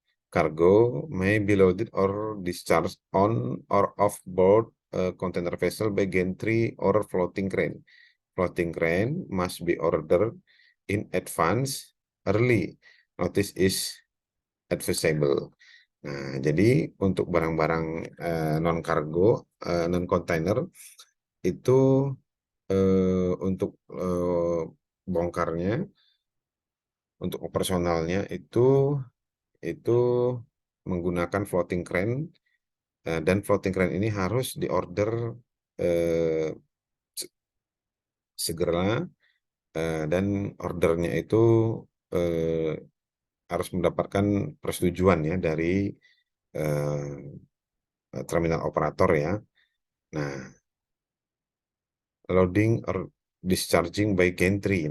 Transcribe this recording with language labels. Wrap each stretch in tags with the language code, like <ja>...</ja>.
<en>cargo may be loaded or discharged on or off board a container vessel by gantry or floating crane. Floating crane must be ordered in advance early. Notice is advisable.</en> <id>Nah, jadi untuk barang-barang non kargo, non kontainer itu untuk bongkarnya, untuk operasionalnya itu menggunakan floating crane, dan floating crane ini harus diorder eh, segera, dan ordernya itu eh, harus mendapatkan persetujuan ya dari terminal operator ya.</id> <en>Nah, loading or discharging by gantry.</en>